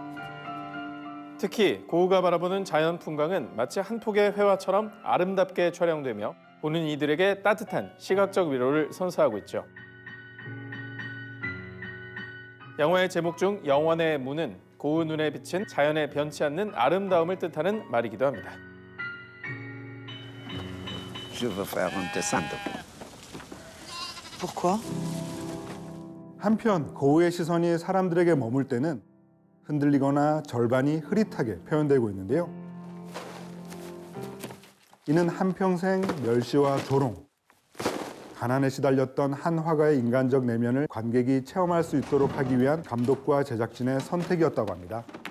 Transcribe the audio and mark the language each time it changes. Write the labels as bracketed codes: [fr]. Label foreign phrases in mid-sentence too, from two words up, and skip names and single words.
[ko] 특히 고흐가 바라보는 자연 풍광은 마치 한 폭의 회화처럼 아름답게 촬영되며 보는 이들에게 따뜻한 시각적 위로를 선사하고 있죠. 영화의 제목 중 영원의 문은 고흐 눈에 비친 자연의 변치 않는 아름다움을 뜻하는 말이기도 합니다. [fr] Je veux faire un dessin de vous. Pourquoi? [ko] 한편 고흐의 시선이 사람들에게 머물 때는 흔들리거나 절반이 흐릿하게 표현되고 있는데요. 이는 한평생 멸시와 조롱, 가난에 시달렸던 한 화가의 인간적 내면을 관객이 체험할 수 있도록 하기 위한 감독과 제작진의 선택이었다고 합니다.